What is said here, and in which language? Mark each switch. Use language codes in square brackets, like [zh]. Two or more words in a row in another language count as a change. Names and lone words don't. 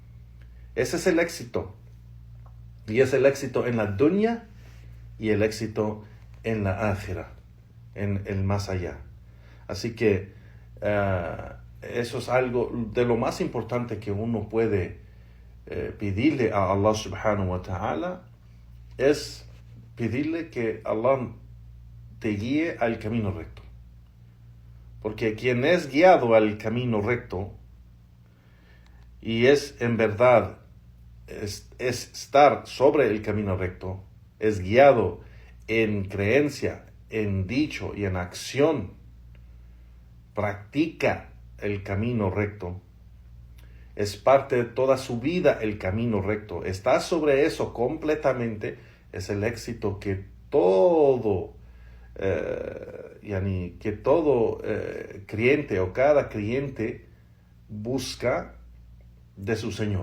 [es] Ese es el éxito. Y es el éxito en la dunya y el éxito en la ákhira, en el más allá. Así que eso es algo de lo más importante que uno puede pedirle a Allah [ar] سبحانه وتعالى, [es] es pedirle que Allah te guíe al camino recto. Porque quien es guiado al camino recto y es en verdad es estar sobre el camino recto, es guiado en creencia, en dicho y en acción, practica el camino recto, es parte de toda su vida el camino recto, está sobre eso completamente, es el éxito que todo creyente o cada creyente busca de su Señor.